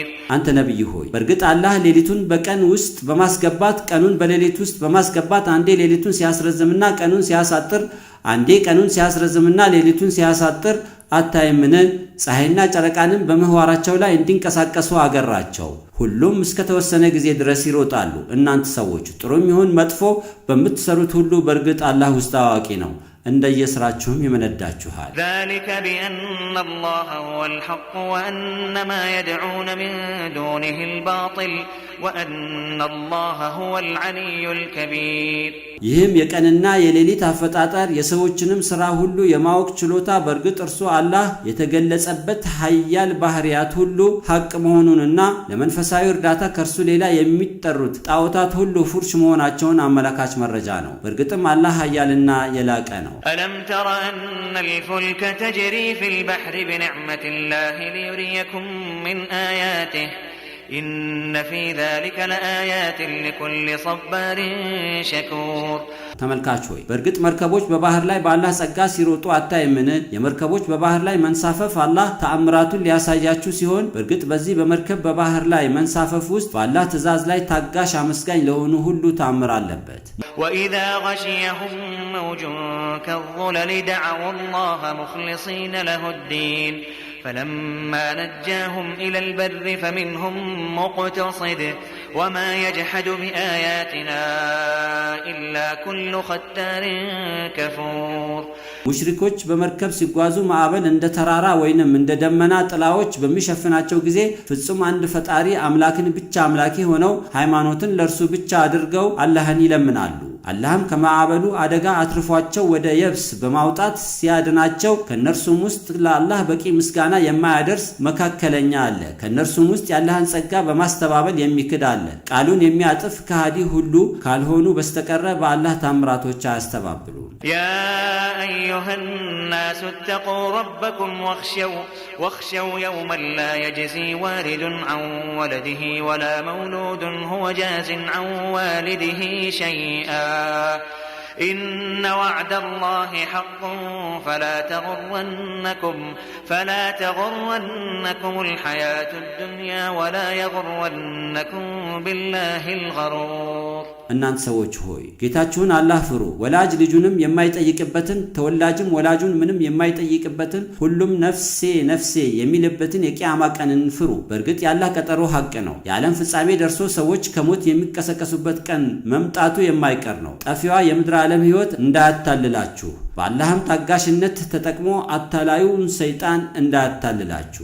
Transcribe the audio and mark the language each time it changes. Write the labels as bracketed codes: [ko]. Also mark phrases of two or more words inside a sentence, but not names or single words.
[am] አንተ ነብይ ሆይ በርግጥ አላህ ሌሊቱን በቀን ውስጥ በማስገባት ቀኑን በሌሊት ውስጥ በማስገባት አንዴ ሌሊቱን ሲያስረዝምና ቀኑን ሲያሳጥር አንዴ ቀኑን ሲያስረዝምና ሌሊቱን ሲያሳጥር አታይምን? ፀሐይና ጨረቃንም በመህዋራቸው ላይ እንዲንቀሳቀሱ አገራቸው። ሁሉም እስከ ተወሰነ ጊዜ ድረስ ይሮጣሉ። እናንተ ሰዎች ጥሩም ይሁን መጥፎ በምትሰሩት ሁሉ በርግጥ አላህ ውስጥ አዋቂ ነው። እንደየስራችሁም ይመነዳችኋል። [ar] ذلك بأن الله هو الحق وأن ما يدعون من دونه الباطل وأن الله هو العلي الكبير [am] ይህም የቀንና የሌሊት አፈጣጠር የሰዎችንም ሥራ ሁሉ የማወቅ ችሎታ በርግጥ እርሱ አላህ የተገለጸበት ኃያል ባህሪያት ሁሉ ሐቅ መሆኑንና ለመንፈሳዊ እርዳታ ከርሱ ሌላ የሚጠሩት ጣዖታት ሁሉ ፉርሽ መሆናቸውን አመላካች መረጃ ነው። በርግጥም አላህ ኃያልና የላቀ ነው። [ar] ألم تر أن الفلك تجري في البحر بنعمة الله ليريكم من آياته إن في ذلك لآيات لكل صبار شكور [am] ተመልካች ሆይ በርግጥ መርከቦች በባህር ላይ በአላህ ጸጋ ሲሮጡ አታይምን? የመርከቦች በባህር ላይ መንሳፈፍ አላህ ተአምራቱን ሊያሳያችሁ ሲሆን በርግጥ በዚህ በመርከብ በባህር ላይ መንሳፈፍ ውስጥ በአላህ ትእዛዝ ላይ ታጋሽ አመስጋኝ ለሆኑ ሁሉ ተአምር አለበት። [ar] وإذا غشيهم موج كالظلل دعوا الله مخلصين له الدين فلما نجاهم إلى البر فمنهم مقتصد وما يجحد بآياتنا إلا كل ختار كفور [am] ሙሽሪኮች በመርከብ ሲጓዙ ማዕበል እንደ ተራራ ወይንም እንደ ደመና ጥላዎች በሚሸፍናቸው ጊዜ ፍጹም አንድ ፈጣሪ አምላክን ብቻ አምላኪ ሆነው ሃይማኖትን ለርሱ ብቻ አድርገው አላህን ይለምናሉ። አላህም ከማዕበሉ አደጋ አትርፏቸው ወደ የብስ በማውጣት ሲያድናቸው ከነርሱም ውስጥ ለአላህ በቂ ምስጋና የማያደርስ መካከለኛ አለ። ከነርሱም ውስጥ ያለህን ጸጋ በማስተባበል የሚክድ አለ። ቃሉን የሚያጥፍ ከሃዲ ሁሉ ካልሆኑ በስተቀር በአላህ ታምራቶች አያስተባብሉ። [ar] يا أيها الناس اتقوا ربكم واخشوا يوما لا يجزي والد عن ولده ولا مولود هو جاز عن والده شيئا إن وعد الله حق فلا تغرنكم الحياة الدنيا ولا يغرنكم بالله الغرور [am] እናንተ ሰዎች ሆይ ጌታችሁን አላህ ፍሩ። ወላጅ ልጁንም የማይጠይቅበትን ተወላጅም ወላጁን ምንም የማይጠይቅበትን ሁሉም ነፍሴ ነፍሴ የሚልበትን የቂያማ ቀንን ፍሩ። በእርግጥ የአላህ ቀጠሮ ሐቅ ነው። የዓለም ፍጻሜ ደርሶ ሰዎች ከሞት የሚቀሰቀሱበት ቀን መምጣቱ የማይቀር ነው። ጠፊዋ የምድር ዓለም ሕይወት እንዳያታልላችሁ፣ በአላህም ታጋሽነት ተጠቅሞ አታላዩን ሰይጣን እንዳያታልላችሁ።